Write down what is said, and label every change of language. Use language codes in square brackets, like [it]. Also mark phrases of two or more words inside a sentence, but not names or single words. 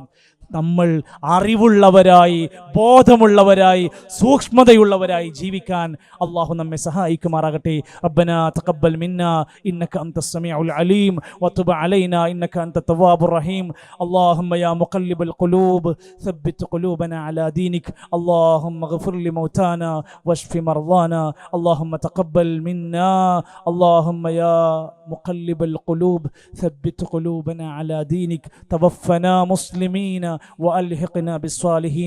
[ml] നമ്മൾ അറിവുള്ളവരായി, ബോധമുള്ളവരായി, സൂക്ഷ്മതയുള്ളവരായി ജീവിക്കാൻ അള്ളാഹു നമ്മെ സഹായിക്കുമാറാകട്ടെ. [ar] ربنا تقبل منا إنك أنت السميع العليم وتب علينا إنك أنت التواب الرحيم. اللهم يا مقلب القلوب ثبت قلوبنا على دينك. اللهم اغفر لموتانا واشف مرضانا. اللهم تقبل منا. اللهم يا مقلب القلوب ثبت قلوبنا على دينك. توفنا مسلمين وألحقنا بالصالحين.